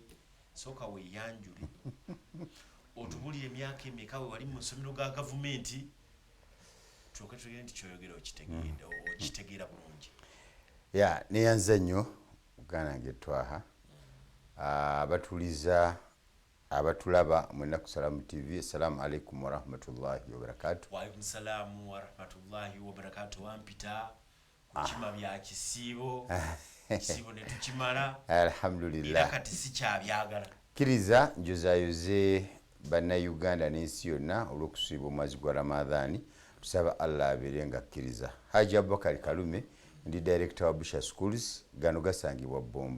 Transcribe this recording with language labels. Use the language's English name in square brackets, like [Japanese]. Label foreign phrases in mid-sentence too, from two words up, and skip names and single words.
[Ganda] Soka weeyanjule otubulire emyaka emeka we wali mu masomero ga gavumenti tuloke tugende nti kyoyogera okitegeera bulungi. Ya neyanza nnyo Uganda nange Twaha. Abatuliza abatulaba mu nnaku Salam TV, [Arabic] السلام عليكم ورحمة الله وبركاته. وعليكم السلام ورحمة الله وبركاته. [Ganda] Wampita kukima bya kisiibo kisiibo ne tukimala [Arabic] alhamdulillah. [Ganda] Era kati si kyabyagala. Kiriza njozayoze bannayuganda n'ensi yonna olw'okusiiba omwezi gwa Ramadhaani. Tusaba Allah abeere nga akkiriza. Haji Abubakar Kalume ndi director wa Busha Schools, gano gasangibwa Bombo.